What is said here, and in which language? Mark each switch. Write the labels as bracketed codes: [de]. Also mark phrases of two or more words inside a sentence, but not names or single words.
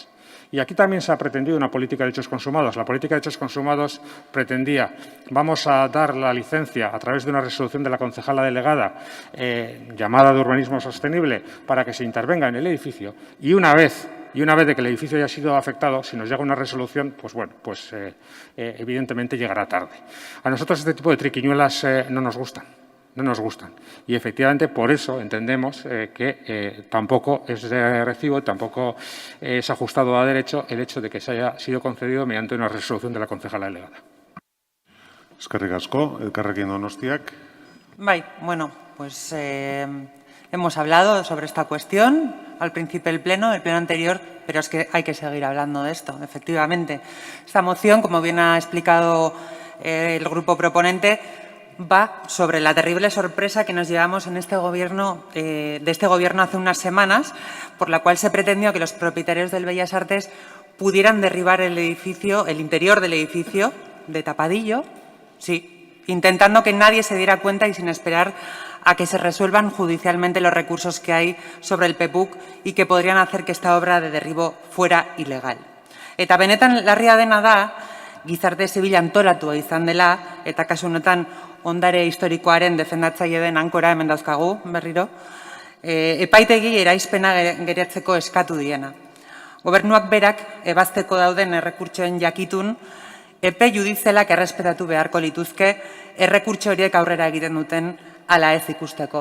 [es] Y aquí también se ha pretendido una política de hechos consumados. La política de hechos consumados pretendía, vamos a dar la licencia a través de una resolución de la concejala delegada llamada de urbanismo sostenible para que se intervenga en el edificio y una vez de que el edificio haya sido afectado, si nos llega una resolución, pues bueno, pues evidentemente llegará tarde. A nosotros este tipo de triquiñuelas no nos gustan. No nos gustan. Y efectivamente por eso entendemos que tampoco es de recibo, tampoco es ajustado a derecho el hecho de que se haya sido concedido mediante una resolución de la concejala delegada. [eu] Eskerrik asko, Elkarrekin Donostiak. Bai, bueno, [es] pues hemos hablado sobre esta cuestión al principio del pleno anterior, pero es que hay que seguir hablando de esto, efectivamente. Esta moción, como bien ha explicado el grupo proponente, va sobre la terrible sorpresa que nos llevamos en este gobierno, de este gobierno hace unas semanas, por la cual se pretendió que los propietarios del Bellas Artes pudieran derribar el edificio, el interior del edificio de tapadillo, sí, intentando que nadie se diera cuenta y sin esperar a que se resuelvan judicialmente los recursos que hay sobre el PEPUC y que podrían hacer que esta obra de derribo fuera ilegal. [eu] Eta benetan larria dena da, gizarte zibila antolatua izan dela, eta kasu honetan ondare historikoaren defendatzaile den ankora hemen dauzkagu, berriro, epaitegi eraizpena geratzeko eskatu diena. Gobernuak berak ebazteko dauden errekurtsoen jakitun, epe judizialak errespetatu beharko lituzke errekurtso horiek aurrera egiten duten ala ez ikusteko.